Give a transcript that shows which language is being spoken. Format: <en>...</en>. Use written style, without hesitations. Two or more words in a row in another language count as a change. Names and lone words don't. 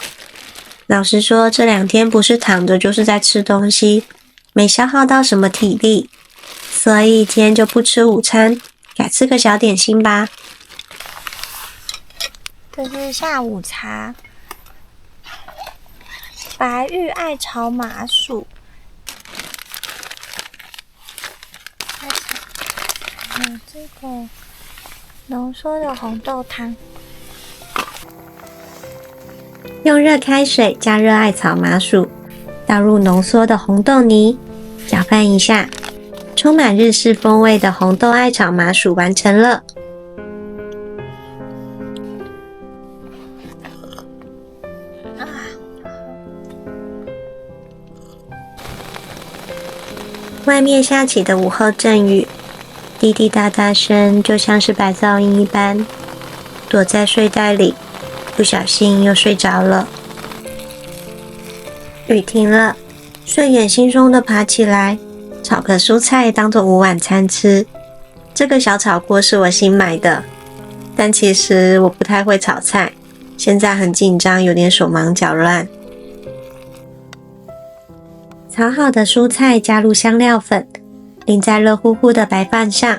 <zh>老實說，這2天不是躺着就是在吃東西，沒消耗到什麼體力，所以今天就不吃午餐，改吃個小點心吧。這是下午茶，白玉艾草麻薯，還有這個濃縮的紅豆湯，用熱開水加熱艾草麻薯，倒入濃縮的紅豆泥，攪拌一下，充滿日式風味的紅豆艾草麻薯完成了。外面下起的午後陣雨，滴滴答答聲就像是白噪音一般，躲在睡袋裡，不小心又睡着了。雨停了，睡眼惺忪的爬起來，炒個蔬菜當做午晚餐吃。這個小炒鍋是我新買的，但其實我不太會炒菜，現在很緊張，有點手忙腳亂。炒好的蔬菜加入香料粉，淋在熱乎乎的白飯上。</zh>